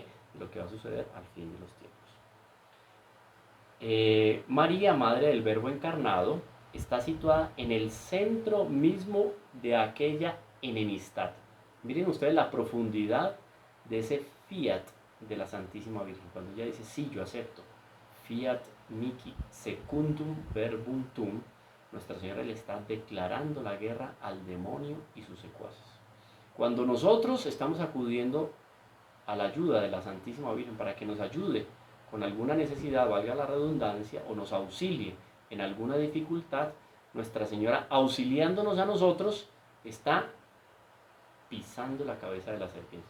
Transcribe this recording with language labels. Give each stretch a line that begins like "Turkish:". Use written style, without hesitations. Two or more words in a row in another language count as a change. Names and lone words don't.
Spanish: De lo que va a suceder al fin de los tiempos. María, Madre del Verbo encarnado, está situada en el centro mismo de aquella enemistad. Miren ustedes la profundidad de ese fiat de la Santísima Virgen. Cuando ella dice, sí, yo acepto,
Latin: fiat mihi secundum verbum tuum,
Spanish: Nuestra Señora le está declarando la guerra al demonio y sus secuaces. Cuando nosotros estamos acudiendo a la ayuda de la Santísima Virgen para que nos ayude con alguna necesidad, valga la redundancia, o nos auxilie en alguna dificultad, Nuestra Señora, auxiliándonos a nosotros, está pisando la cabeza de la serpiente.